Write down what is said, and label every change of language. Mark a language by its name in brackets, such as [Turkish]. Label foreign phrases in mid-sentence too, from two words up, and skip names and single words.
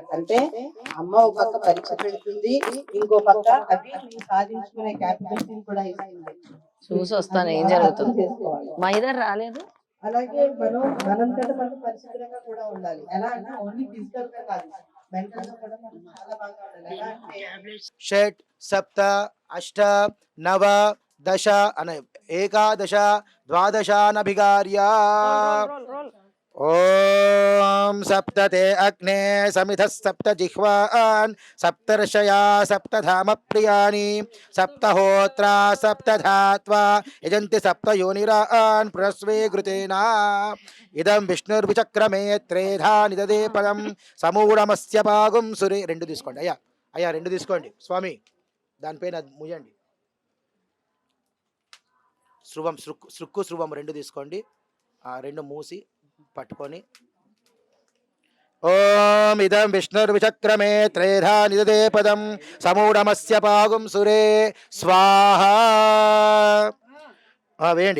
[Telugu] అంటే అమ్మ ఒక పక్క పరీక్ష పెడుతుంది, ఇంకో పక్క అవి నువ్వు సాధించుకునే క్యాపబిలిటీని కూడా ఇస్తుంది. చూసి వస్తాను అది ఏం మనం అర్థం జరుగుతుంది. చేసుకోవాలి. మహిదర్ రాలేదు. అలాగే మనం మనంతట మనం పరిశుభ్రంగా కూడా ఉండాలి. ఎలా అంటే [English] only physical [Telugu] గా కాదు, మెంటల్ గా కూడా మనం చాలా బాగా ఉండాలి. ఎలా అంటే [Sanskrit] षट् सप्त अष्ट नव दश अन एकादश द्वादशानभिगार्य ॐ सप्तते अग्ने समिधः सप्त जिह्वान् सप्तर्षया सप्तधाम प्रियाणि सप्तहोत्रा सप्तधात्वा यजन्ति सप्तयोनिरान् पुनस्वे घृतेन इदं विष्णुर्विचक्रमे त्रेधा निददे पदं समूढमस्य पागुं सुरे [Telugu] రెండు తీసుకోండి అయ్యా అయ్యా రెండు తీసుకోండి స్వామి దానిపైన ముయ్యండి శృవం శృక్కు శృవం రెండు తీసుకోండి ఆ రెండు మూసి పట్టుకొని [Sanskrit] ఓం ఇదం విష్ణుర్విచక్రమే త్రేధా నిదదే పదం సమూఢమస్య పాగుం సురే స్వాహా [Telugu] వేయండి.